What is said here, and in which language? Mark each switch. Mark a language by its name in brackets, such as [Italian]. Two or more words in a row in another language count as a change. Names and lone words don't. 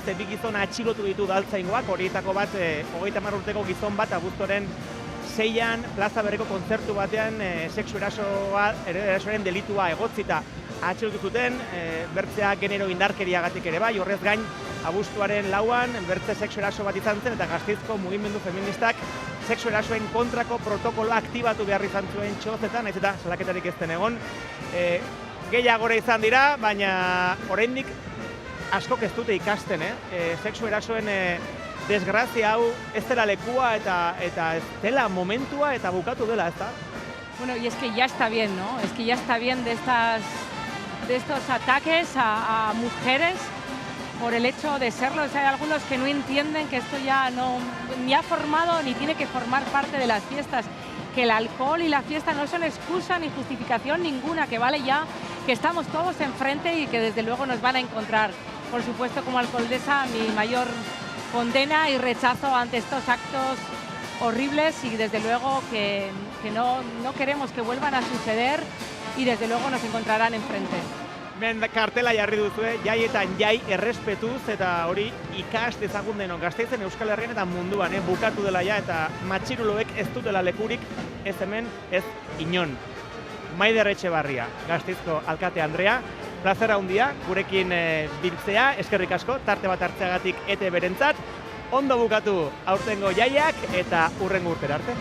[Basque] bi gizona atxilotu ditu daltzaingoak, horietako bat, 30 urteko gizon bat, abuztuaren 6an plaza berriko kontzertu batean sexu erasoren delitua egotzita atxilotu zuten, bertzea genero indarkeriagatik ere bai, horrez gain abuztuaren 4an bertze sexu eraso bat izan zen eta Gasteizko mugimendu feministak sexu erasoen kontrako protokoloa aktibatu behar izan zuen txozetan, naiz eta salaketarik ez den egon. Gehiagora izan dira, baina oraindik askok ez dute ikasten, sexu erasoen desgrazia hau ez dela lekua eta ez dela momentua eta bukatu dela, ez da? [Spanish] Bueno, y es que ya está bien, ¿no? Es que ya está bien de estos ataques a mujeres por el hecho de serlo. O sea, hay algunos que no entienden que esto ya no ni ha formado ni tiene que formar parte de las fiestas, que el alcohol y la fiesta no son excusa ni justificación ninguna, que vale ya que estamos todos enfrente y que desde luego nos van a encontrar. Por supuesto, como alcaldesa, mi mayor condena y rechazo ante estos actos horribles y desde luego que no queremos que vuelvan a suceder y desde luego nos encontrarán enfrente. [Basque] Hemen kartela jarri duzue, jaietan jai errespetuz eta hori ikas dezagun denok Gasteizen, Euskal Herrian eta munduan, bukatu dela ja eta matxiruloek ez dutela lekurik ez hemen, ez inon. Maider Etxebarria, Gasteizko alkate Andrea, plazera handia, gurekin biltzea, eskerrik asko, tarte bat hartzeagatik ete berentzat, ondo bukatu aurtengo jaiak eta hurrengo urtera arte.